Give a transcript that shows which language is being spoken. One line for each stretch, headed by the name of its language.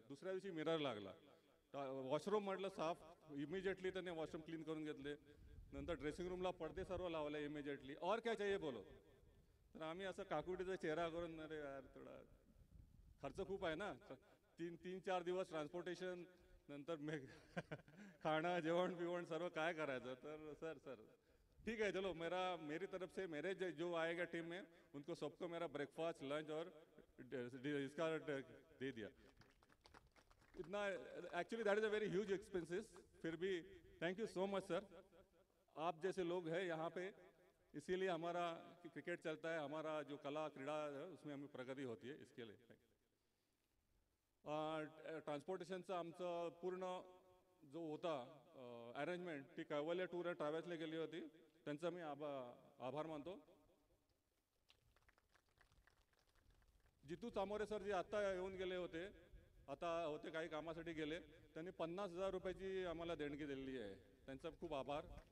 Marathi: दुसऱ्या दिवशी मिरर लागला. वॉशरूम म्हटलं साफ, इमिजिएटली त्यांनी वॉशरूम क्लीन करून घेतले. नंतर ड्रेसिंग रूमला पडदे सर्व लावले इमिजिएटली.
Hindi: और क्या चाहिए बोलो.
Marathi: तर आम्ही असं काकुटीचा चेहरा करून, अरे यार थोडा खर्च खूप आहे ना, 3-4 दिवस ट्रान्सपोर्टेशन, नंतर खाणं जेवण बिवण सर्व काय करायचं.
Hindi: तर सर ठीक है चलो, मेरी तरफ से मेरे जो आएगा टीम में उनको सबको मेरा ब्रेकफास्ट लंच और इसका दे दिया.
English: इतना actually that is a very huge expenses.
Hindi: फिर भी thank you so much sir. आप जैसे लोग हैं यहाँ पे, इसीलिए हमारा क्रिकेट चलता है, हमारा जो कला क्रीड़ा है उसमें हमें प्रगति होती है. इसके लिए
Marathi: ट्रान्सपोर्टेशनचा आमचं पूर्ण जो होता अरेंजमेंट, ती कैवल्य टूर अँड ट्रॅव्हल्सने केली होती. त्यांचा मी आभार मानतो. जितू चामोरे सर जे आता येऊन गेले होते, आता होते काही कामासाठी गेले, त्यांनी 50,000 रुपयाची आम्हाला देणगी दिलेली आहे. त्यांचा खूप आभार.